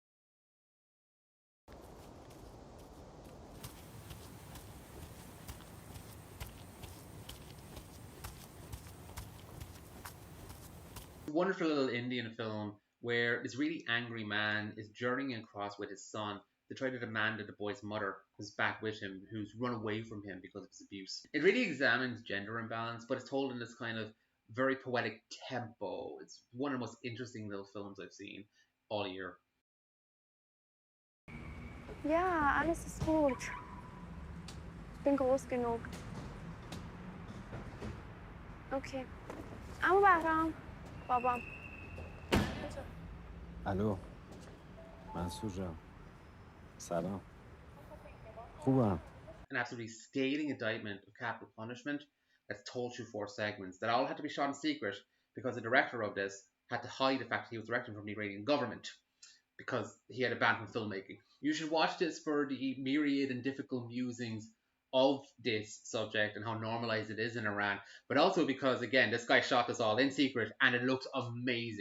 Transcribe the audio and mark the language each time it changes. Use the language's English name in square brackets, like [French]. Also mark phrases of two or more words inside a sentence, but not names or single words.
[English] Wonderful little Indian film where this really angry man is journeying across with his son to try to demand that the boy's mother comes back with him, who's run away from him because of his abuse. It really examines gender imbalance, but it's told in this kind of very poetic tempo. It's one of the most interesting little films I've seen all year. [German] Ja, alles ist gut. Ich bin groß genug. Okay. [Persian] اما بهرام بابام الو منصور جان سلام خوبم [English] An absolutely scathing indictment of capital punishment that's told through four segments that all had to be shot in secret because the director of this had to hide the fact that he was directing from the Iranian government because he had a ban from filmmaking. You should watch this for the myriad and difficult musings of this subject and how normalized it is in Iran, but also because, again, this guy shot this all in secret and it looks amazing.